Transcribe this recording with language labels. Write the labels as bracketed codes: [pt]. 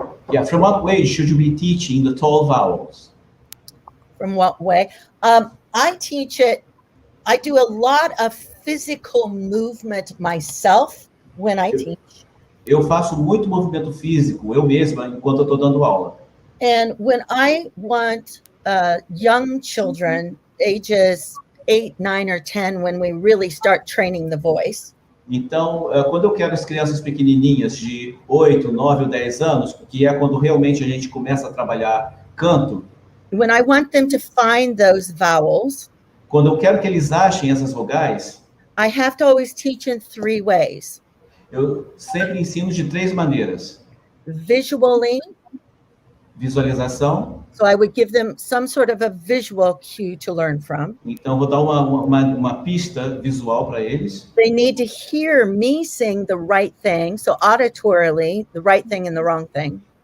[en] Yeah, from what way should you be teaching the tall vowels? From what way? I teach it, I do a lot of physical movement myself when I teach. [pt] Eu faço muito movimento físico, eu mesma, enquanto eu estou dando aula. [en] And when I want young children, ages 8, 9, or 10, when we really start training the voice, [pt] Então, quando eu quero as crianças pequenininhas de 8, 9 ou 10 anos, que é quando realmente a gente começa a trabalhar canto, [en] when I want them to find those vowels, [pt] quando eu quero que eles achem essas vogais, [en] I have to always teach in 3 ways. [pt] eu sempre ensino de 3 maneiras. [en] Visually, [pt] Visualização. [en] so I would give them some sort of a visual cue to learn from. [pt] Então, vou dar uma pista visual para eles. [en] They need to hear me sing the right thing, so auditorily, the right thing and the wrong thing.